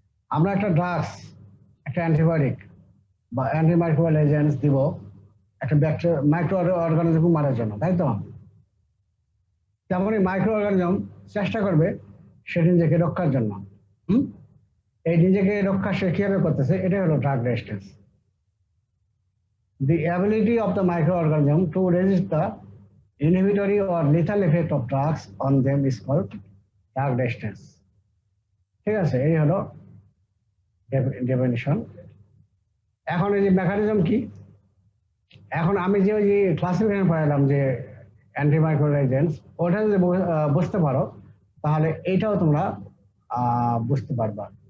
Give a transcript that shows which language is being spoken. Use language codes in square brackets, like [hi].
[bn] আমরা একটা ড্রাগস, একটা অ্যান্টিবায়োটিক বা অ্যান্টিমাইক্রোবিয়াল এজেন্টস দিব একটা ব্যাকটেরিয়া মাইক্রো অর্গানিজম মারার জন্য, তাই তো? তেমনই মাইক্রো অর্গানিজম চেষ্টা করবে সে নিজেকে রক্ষার জন্য। হুম, এই নিজেকে রক্ষা সে কিভাবে করতেছে, এটাই হলো drug resistance. [en] The ability of the microorganism to resist the inhibitory or lethal effect of drugs on them is called drug resistance. [bn] ঠিক আছে, এই হলো ডেফিনিশন। এখন এই যে মেকানিজম কি, এখন আমি যে ওই যে ক্লাসিফিকেশন পড়ালাম যে অ্যান্টিমাইক্রোবিয়াল এজেন্টস, ওটা যদি বুঝতে পারো তাহলে এইটাও তোমরা বুঝতে পারবা।